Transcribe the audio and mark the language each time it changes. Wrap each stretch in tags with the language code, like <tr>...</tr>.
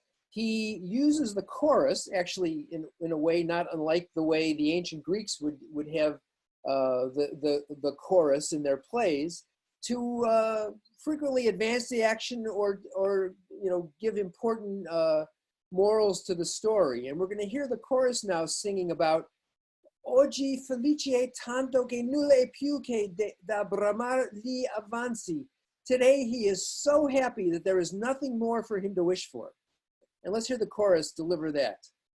<en>He uses the chorus, actually in a way not unlike the way the ancient Greeks would have the chorus in their plays, to frequently advance the action or give important morals to the story. And we're going to hear the chorus now singing about</en> <it>Oggi felice tanto che nulla è più che da bramar gli avanzi.</it> <en>Today he is so happy that there is nothing more for him to wish for. And let's hear the chorus deliver that.</en>